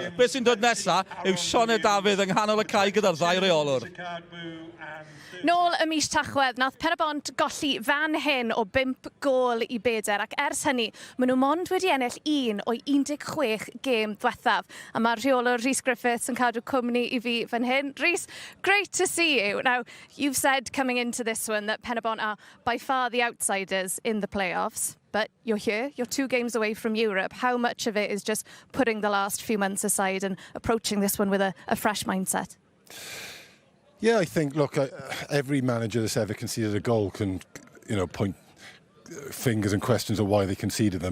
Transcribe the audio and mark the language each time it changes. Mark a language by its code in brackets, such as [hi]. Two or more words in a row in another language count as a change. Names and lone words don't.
[cy] Beth sy'n dod nesaf yw Sioned Dafydd yng nghanol y cae gyda'r ddau reolwr. Nôl y mis Tachwedd, nath Pen-y-bont golli fan hyn o 5 gôl i 4 ac ers hynny, maen nhw mond wedi ennill 1 o'i 16 gêm ddiwethaf. A mae'r rheolwr Rhys Griffiths yn cadw cwmni i fi fan hyn. Rhys, [en] great to see you. Now, you've said coming into this one that Pen-y-bont are by far the outsiders in the playoffs. But you're here, you're 2 games away from Europe. How much of it is just putting the last few months aside and approaching this one with a fresh mindset? Yeah, I think, look, every manager that's ever conceded a goal can, point fingers and questions of why they conceded them.